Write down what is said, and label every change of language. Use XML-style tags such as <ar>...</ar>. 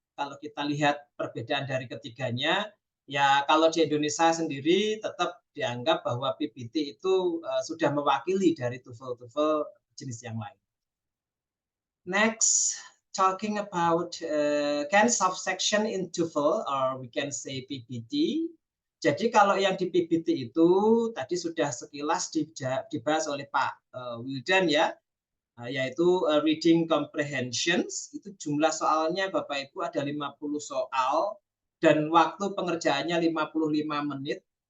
<id>Kalau kita lihat perbedaan dari ketiganya, ya kalau di Indonesia sendiri tetap dianggap bahwa PBT itu sudah mewakili dari TOEFL jenis yang lain.</id> <en>Next, talking about kinds of section in TOEFL, or we can say PBT.</en> <id>Jadi kalau yang di PBT itu tadi sudah sekilas dibahas oleh Pak Wildan ya, yaitu reading comprehensions. Itu jumlah soalnya Bapak Ibu ada 50 soal dan waktu pengerjaannya 55 menit.</id>